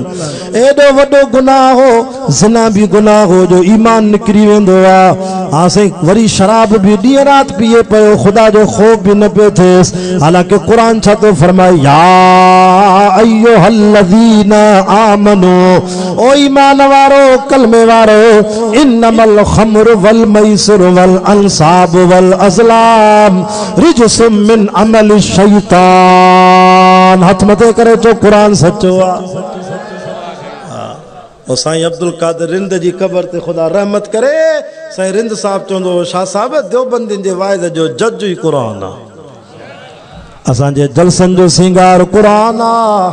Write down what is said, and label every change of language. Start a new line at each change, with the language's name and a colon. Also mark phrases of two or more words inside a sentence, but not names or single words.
Sindhi: एॾो वॾो गुनाह हो, ज़िना भी गुनाह हो जो ईमान निकिरी वेंदो आहे। हा साईं, वरी शराब भी ॾींहं राति पीए पियो, ख़ुदा जो ख़ौफ भी न पियो थिएसि। हालांकि क़ुरान छा थो फरमाए,
Arabic: يا أيها الذين آمنوا,
Sindhi: ओ ईमान वारो कलमे वारो,
Arabic: إنما الخمر و الميسر و الأنصاب و الأزلام رجس من عمل الشيطان.
Sindhi: हथ मथे करे जो क़ुरान सचो आहे। और साईं अब्दुल कादिर रिंद जी क़बर ते ख़ुदा रहमत करे। साईं रिंद साहब चवंदो, शाह साहब देवबंदियुनि जे वाइद जो जज ई क़ुरान आहे। असांजे जलसनि जो सिंगार क़ुरान आहे।